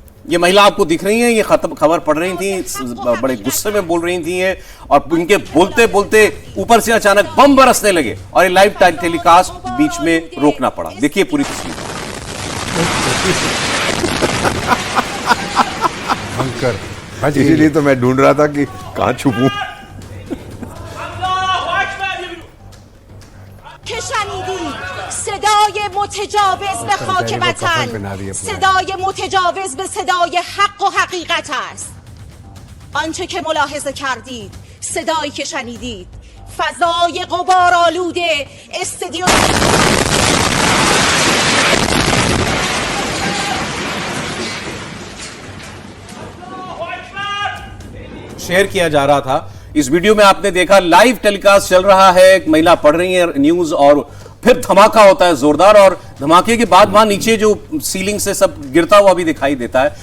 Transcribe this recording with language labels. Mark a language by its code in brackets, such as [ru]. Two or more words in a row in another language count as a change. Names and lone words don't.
[hi] ये महिला आपको दिख रही हैं, ये खबर पढ़ रही थी, बड़े गुस्से में बोल रही थी ये, और उनके बोलते बोलते ऊपर से अचानक बम बरसने लगे और ये [en] live telecast [hi] बीच में रोकना पड़ा। देखिए पूरी तस्वीर। इसीलिए तो मैं ढूंढ रहा था कि कहां छुपूं। [fa] که شنیدید صدای متجاوز به خاک وطن، صدای متجاوز به صدای حق و حقیقت است. آنچه که ملاحظه کردید، صدایی که شنیدید، فضای غبارآلود استودیو [hi] शेयर किया जा रहा था। इस वीडियो में आपने देखा [en] live telecast [hi] चल रहा है, एक महिला पढ़ रही है न्यूज और फिर धमाका होता है जोरदार, और धमाके के बाद वहां नीचे जो सीलिंग से सब गिरता हुआ भी दिखाई देता है।